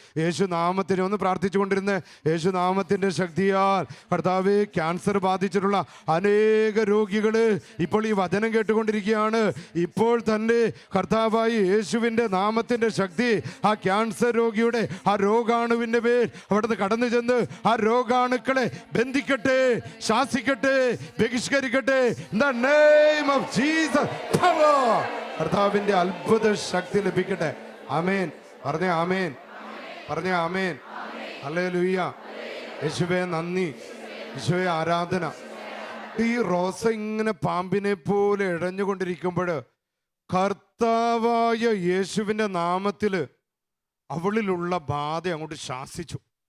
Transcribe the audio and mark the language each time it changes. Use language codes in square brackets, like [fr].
[ml] യേശുനാമത്തിനെ ഒന്ന് പ്രാർത്ഥിച്ചുകൊണ്ടിരുന്ന യേശുനാമത്തിൻ്റെ ശക്തിയാൽ കർത്താവ് ക്യാൻസർ ബാധിച്ചിട്ടുള്ള അനേക രോഗികൾ ഇപ്പോൾ ഈ വചനം കേട്ടുകൊണ്ടിരിക്കുകയാണ്. ഇപ്പോൾ തന്നെ കർത്താവായി യേശുവിൻ്റെ നാമത്തിൻ്റെ ശക്തി ആ ക്യാൻസർ രോഗിയുടെ ആ രോഗാണുവിൻ്റെ മേൽ അവിടുന്ന് കടന്നു ചെന്ന് ആ രോഗാണുക്കളെ ബന്ധിക്കട്ടെ, ശാസിക്കട്ടെ, ബഹിഷ്കരിക്കട്ടെ. [en] In the name of Jesus, power. [ml] കർത്താവിന്റെ അത്ഭുത ശക്തി ലഭിക്കട്ടെ. ആമേൻ. പറഞ്ഞേ ആമേൻ. പറഞ്ഞേ ആമേൻ. ഹല്ലേലൂയ. യേശുവേ നന്ദി, യേശുവേ ആരാധന. ഈ റോസ ഇങ്ങനെ പാമ്പിനെ പോലെ ഇഴഞ്ഞുകൊണ്ടിരിക്കുമ്പോൾ കർത്താവായ യേശുവിൻ്റെ നാമത്തിൽ അവളിലുള്ള ബാധ അങ്ങോട്ട് ശാസിച്ചു.